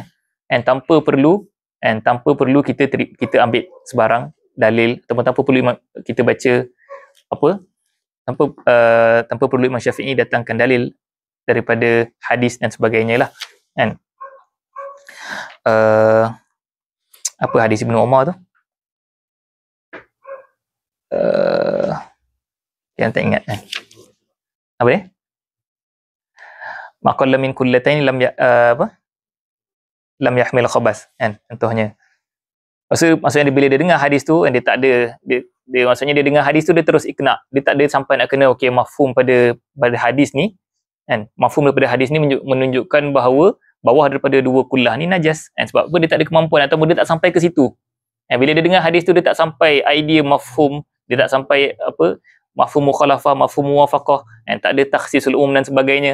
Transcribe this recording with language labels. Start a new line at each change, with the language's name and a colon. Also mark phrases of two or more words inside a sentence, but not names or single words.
Malay: Dan tanpa perlu kita ambil sebarang dalil, ataupun tanpa perlu kita baca apa, tanpa perlu Imam Syafi'i datangkan dalil daripada hadis dan sebagainya lah. Kan apa hadis Ibnu Umar tu, yang tak ingat kan, apa dia,
Arabic: ما قل من قلتين لم يحمل الخبث,
Malay: kan contohnya. Maksudnya bila dia dengar hadis tu, dia tak ada dia maksudnya dia dengar hadis tu, dia terus ikna, dia tak ada sampai nak kena okey mafhum pada hadis ni, kan mafhum daripada hadis ni menunjukkan bahawa bawah daripada 2 kullah ni najas, kan sebab apa? Dia tak ada kemampuan ataupun dia tak sampai ke situ. Bila dia dengar hadis tu, dia tak sampai idea mafhum, dia tak sampai apa
Arabic: مفهوم المخالفة, مفهوم الموافقة,
Malay: tak ada
Arabic: تخصيص العموم
Malay: dan sebagainya.